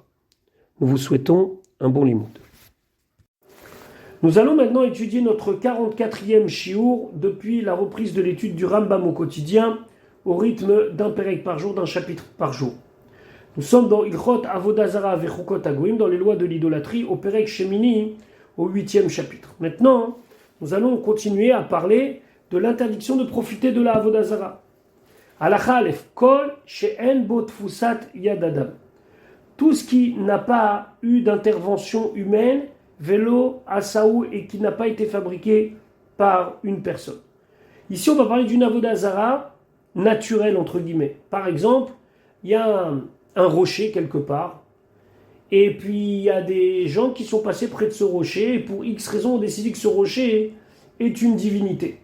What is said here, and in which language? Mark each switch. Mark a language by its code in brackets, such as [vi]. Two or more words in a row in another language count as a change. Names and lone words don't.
[fr] Nous vous souhaitons un bon limoud. Nous allons maintenant étudier notre 44e shiur depuis la reprise de l'étude du Rambam au quotidien, au rythme d'un pérek par jour, d'un chapitre par jour. Nous sommes dans Ilchot Avodah Zara Vechukot Hagoyim, dans les lois de l'idolâtrie, au pérek Shemini, au 8e chapitre. Maintenant, nous allons continuer à parler de l'interdiction de profiter de la Avodah Zara. [he] הלכה א, כל שאין בו תפיסת יד אדם. [fr] Tout ce qui n'a pas eu d'intervention humaine, [he] ולא עשאוהו, [fr] et qui n'a pas été fabriqué par une personne. Ici, on va parler d'une Avodah Zara naturelle, entre guillemets. Par exemple, il y a un rocher quelque part, et puis il y a des gens qui sont passés près de ce rocher, et pour X raisons ont décidé que ce rocher est une divinité.